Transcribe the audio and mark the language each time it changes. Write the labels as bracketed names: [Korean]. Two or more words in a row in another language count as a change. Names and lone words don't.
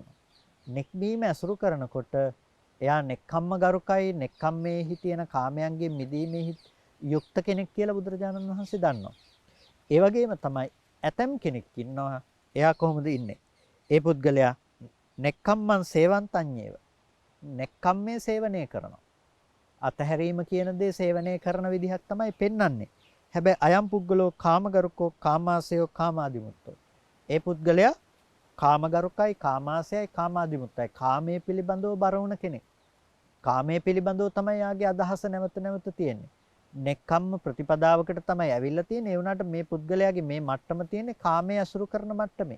[Sinhala] නික්මීම අසුරු කරනකොට එයා නෙක්ඛම්ම ගරුකයි නෙක්ඛම්මේ හිතේන කාමයන්ගේ මිදීමේ යුක්ත කෙනෙක් කියලා බුදුරජාණන් වහන්සේ දන්නවා. ඒ වගේම තමයි ඇතම් කෙනෙක් ඉන්නවා එයා කොහොමද ඉන්නේ? ඒ පුද්ගලයා [Pali] නෙක්ඛම්මං සේවන්තඤ්ඤේව. [Sinhala] නෙක්ඛම්මේ සේවනය කරනවා. අතහැරීම කියන දේ සේවනය කරන විදිහක් තමයි පෙන්වන්නේ. [Pali] හැබැයි අයම් පුද්ගලෝ කාමගරුකෝ කාමාසයෝ කාමාදිමුත්තෝ. [Sinhala] ඒ පුද්ගලයා කාමගරුකයි කාමාසයයි කාමාදිමුත්තයි. කාමයේ පිළිබඳව බර වුණ කෙනෙක්. කාමයේ පිළිබඳව තමයි යාගේ අදහස නැවත නැවත තියෙන්නේ. නෙක්ඛම්ම ප්‍රතිපදාවකට තමයි ඇවිල්ලා තියෙන්නේ. ඒ වුණාට මේ පුද්ගලයාගේ මේ මට්ටම තියෙන්නේ කාමයේ අසුරු කරන මට්ටමේ.